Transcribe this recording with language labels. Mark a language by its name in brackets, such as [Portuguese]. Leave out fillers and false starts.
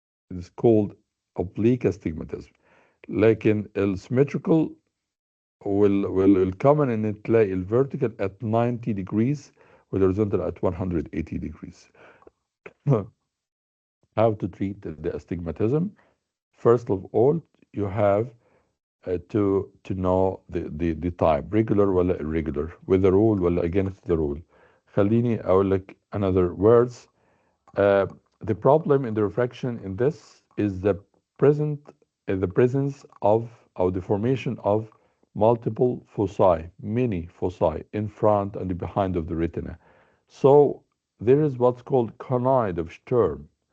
[English] It's called oblique astigmatism. [Arabic] لكن الsymmetrical والcommon ان تلاقي [English] vertical at 90 degrees والhorizontal at 180 degrees. How to treat the astigmatism? First of all, you have to know the type, regular [Arabic] ولا [English] irregular, with the rule ولا against the rule. [Arabic] خليني أقول لك [English] another words. The problem in the refraction in this is the presence of or the formation of multiple foci, many foci in front and behind of the retina. So there is what's called conide of Sturm.